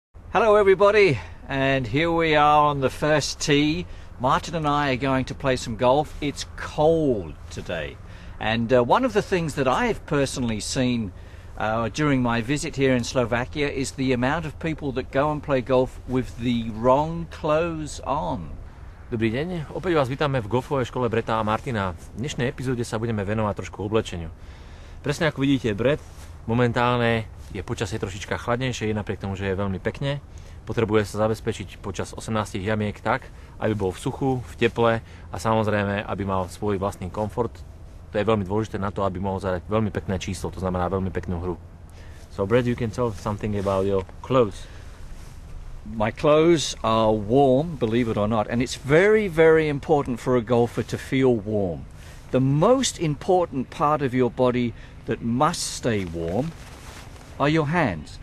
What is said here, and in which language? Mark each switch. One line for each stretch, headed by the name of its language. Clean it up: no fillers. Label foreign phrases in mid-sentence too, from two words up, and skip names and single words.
English: Hello everybody, and here we are on the first tee. Martin and I are going to play some golf. It's cold today, and one of the things that I've personally seen during my visit here in Slovakia is the amount of people that go and play golf with the wrong clothes on.
Slovak: Dobrý deň, opäť vás vítame v golfovej škole Bretta a Martina. V dnešnej epizóde sa budeme venovať trošku oblečeniu. Presne ako vidíte, Brett momentálne je počasie trošička chladnejšie, napriek tomu, že je veľmi pekne. Potrebuje sa zabezpečiť počas 18 jamiek tak, aby bol v suchu, v teple a samozrejme, aby mal svoj vlastný komfort. To je veľmi dôležité na to, aby mohol zadať veľmi pekné číslo, to znamená veľmi peknú hru.
English: So Brett, you can tell something about your clothes. My clothes are warm, believe it or not, and it's very, very important for a golfer to feel warm. The most important part of your body that must stay warm are your hands.